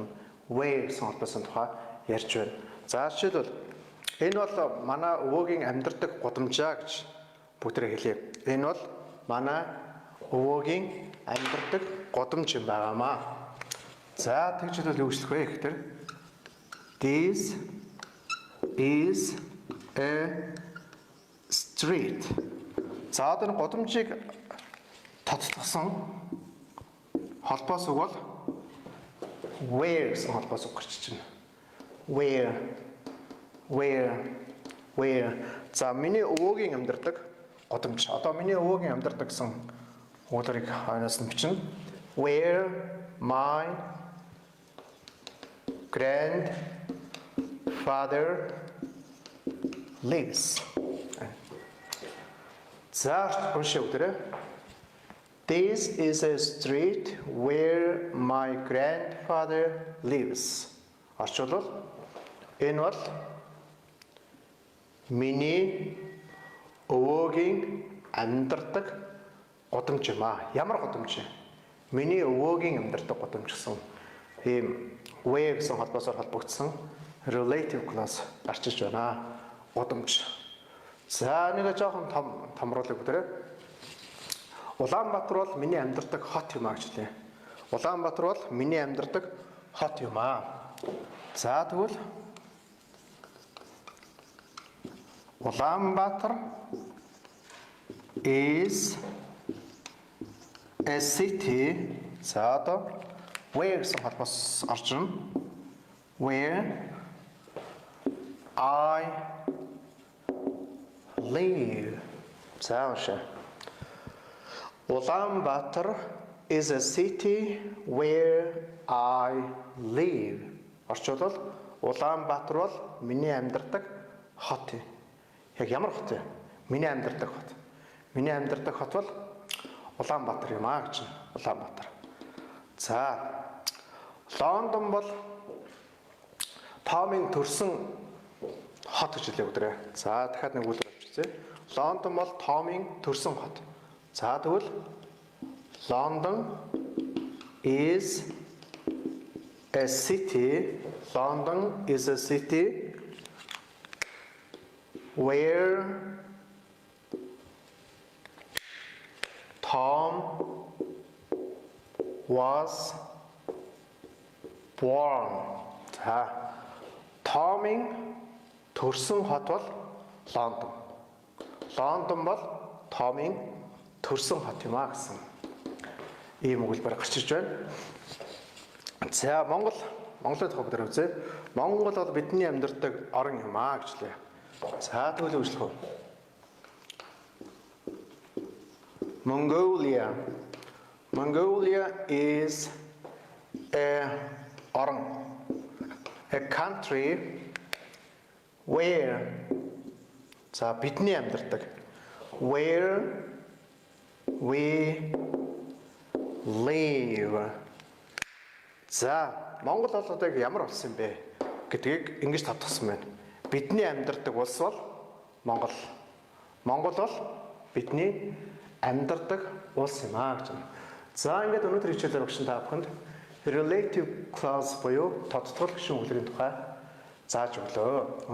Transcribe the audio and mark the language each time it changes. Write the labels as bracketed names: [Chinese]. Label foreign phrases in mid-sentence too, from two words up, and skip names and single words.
[Mongolian] Way гэсэн холбоосын тухай ярьж байна. За жишээлбэл энэ бол манай өвөөгийн амьдардаг гудамжаа гэж бүгдээ хэлье. Энэ бол манай өвөөгийн амьдардаг гудамж юм байгаамаа. За тэгж хэлбэл юу гэжлэх вэ гэхээр [English] this is a street. [Mongolian] За одоо гудамжийг тоцтгосон холбоос үг бол where гэсэн холбоос үг гарч байна. Where. За миний өвөөгийн амьдардаг гудамж. Одоо миний өвөөгийн амьдардаг гэсэн өгүүлбэрийг хойноос нь бичнэ. [English] Where my grandfather lives. [Mongolian] За уншия бүгдээрээ. [English] This is a street where my grandfather lives. [Mongolian] Орчуулбал энэ бол миний өвөөгийн амьдардаг гудамж юм аа. Ямар гудамж? Миний өвөөгийн амьдардаг гудамж гэсэн ийм where гэсэн холбоосоор холбогдсон [English] relative clause [Mongolian] гарчиж байна. Гудамж. За нэг жоохон томруулъя бүгдээрээ. Улаанбаатар бол миний амьдардаг хот юм аа гэж хэлээ. Улаанбаатар бол миний амьдардаг хот юм аа. За тэгвэл Улаанбаатар [English] is a city. [Mongolian] За одоо where гэсэн холбоос орж ирнэ. [English] Where I live. [Mongolian] За уншаа. [English] Ulaanbaatar is a city where I live. [Mongolian] Орчуулбал Улаанбаатар бол миний амьдардаг хот. Яг ямар хот вэ? Миний амьдардаг хот. Миний амьдардаг хот бол Улаанбаатар юм аа гэж. Улаанбаатар. За Лондон бол Томын төрсөн хот гэж хэлээ бүгдээ. За дахиад нэг үлгэр авчихъя. Лондон бол Томын төрсөн хот. За тэгвэл [English] London is a city. London is a city where Tom was born. [Mongolian] За Томын төрсөн хот бол Лондон. Лондон бол Томын төрсөн хот юм аа гэсэн ийм өгүүлбэр гарч ирж байна. За Монголын тухай бүгд үзье. Монгол бол бидний амьдардаг орон юм аа гэж лээ. За тэгвэл үйлчлэх үү. [English] Mongolia is a country where [Mongolian] за бидний амьдардаг [English] where we live. [Mongolian] За Монгол бол одоо ямар улс юм бэ гэдгийг ингэж тодтогсон байна. Бидний амьдардаг улс бол Монгол. Монгол бол бидний амьдардаг улс юм аа гэж. За ингээд өнөөдөр хичээлээр багш та бүхэнд [English] relative clause [Mongolian] буюу тодтгол гишүүн өгүүлбэрийн тухай зааж өглөө.